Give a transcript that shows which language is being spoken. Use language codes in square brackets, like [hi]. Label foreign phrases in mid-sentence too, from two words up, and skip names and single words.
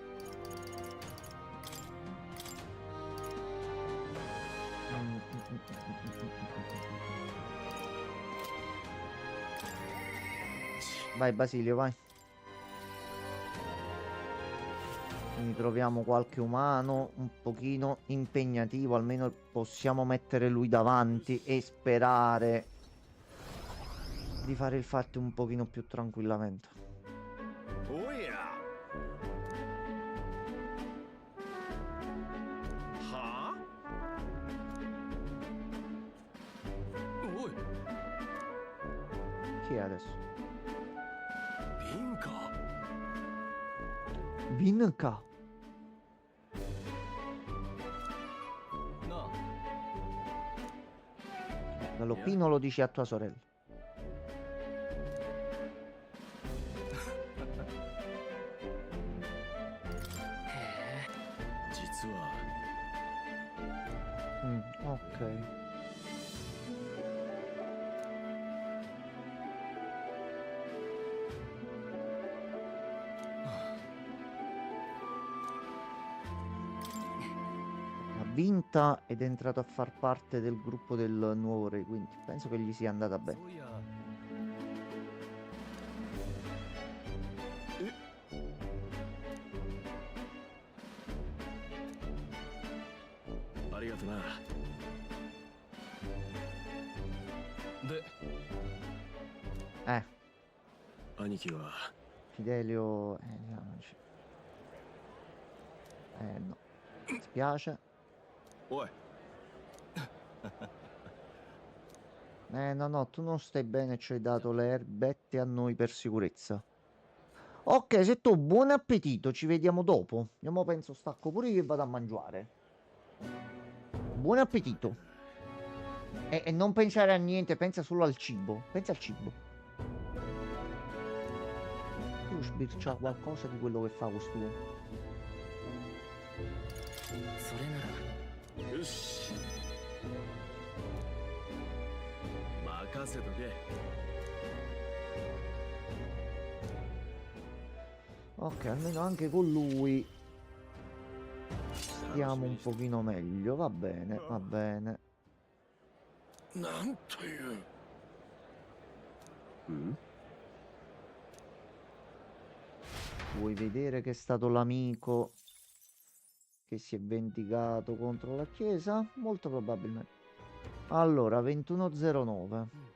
[it] Vai Basilio, vai. Quindi troviamo qualche umano un pochino impegnativo, almeno possiamo mettere lui davanti e sperare di fare il fatto un pochino più tranquillamente. [ja] おやはあおい [it] Chi è adesso? [ja] 凛か [it] Vinca. [ja] なあ [it] Galoppino lo dici a tua sorella. [ja] 実は [it] Ok. Ha vinta ed è entrato a far parte del gruppo del nuovo re, quindi penso che gli sia andata [ja] そ [it] bene. [ja] ういや ありがとなで 兄貴は [it] Fidelio... no. Mi spiace. [ja] おい [it] No, no, tu non stai bene, ci hai dato le erbette a noi per sicurezza. Ok, se tu buon appetito, ci vediamo dopo. Io mo penso stacco pure io e vado a mangiare. Buon appetito. E non pensare a niente, pensa solo al cibo. Pensa al cibo. Devo sbirciare qualcosa di quello che fa quest'uomo. [ja] それならよし任せとけ。 [it] Ok, almeno anche con lui stiamo un pochino meglio. Va bene, va bene. [ja] なんという [it] Vuoi vedere che è stato l'amico che si è vendicato contro la Chiesa? Molto probabilmente. Allora, 21:09.